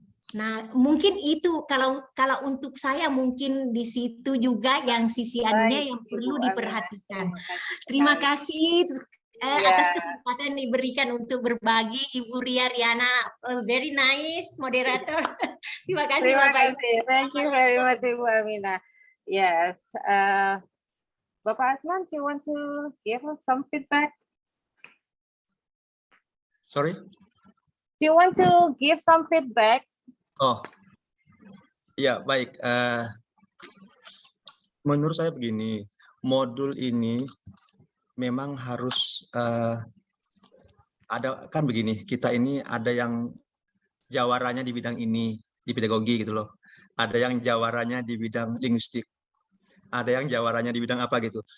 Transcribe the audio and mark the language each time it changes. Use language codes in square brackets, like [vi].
[id] Nah, mungkin itu kalau untuk saya mungkin di situ juga yang sisi anunya yang perlu diperhatikan. Terima kasih atas kesempatan yang diberikan untuk berbagi, Ibu Ria Riana, [en] very nice moderator. [id] Terima kasih Bapak Ibu. [en] Thank you very much Ibu Aminah. Yes, Bapak Asman, do you want to give us some feedback? Sorry? Do you want to give some feedback? [id] Oh, ya baik. Menurut saya begini, modul ini memang harus ada, kan begini, kita ini ada yang jawaranya di bidang ini, di pedagogi gitu loh. Ada yang jawaranya di bidang linguistik. Ada yang jawaranya di bidang apa gitu.